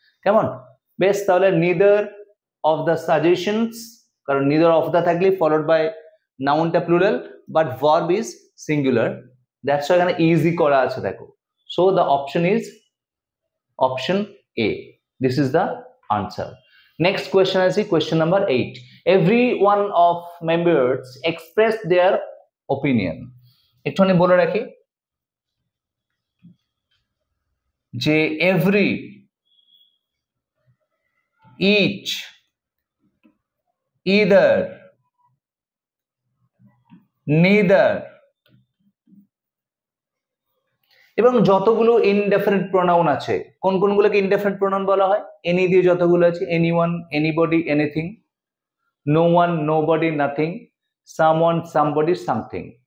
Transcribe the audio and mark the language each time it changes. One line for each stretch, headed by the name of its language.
Bangla: কেমন, বেশ, তাহলে
English: neither of the suggestions, কারণ neither of the থাকলে followed by নাউনটা plural but verb is singular, that's why
Bangla: এখানে ইজি করা আছে দেখো।
English: So the option is option A, this is the answer. Next question is question number 8. Every one of members expressed their opinion.
Bangla: একটুখানি বলে রাখি যে every, each, either, neither এবং যতগুলো ইনডেফিনিট প্রোনাউন আছে, কোন কোনগুলোকে ইনডেফিনিট প্রোনাউন বলা হয়, এনি দিয়ে যতগুলো আছে, anyone, anybody, anything, no one, nobody, nothing, someone, somebody, something.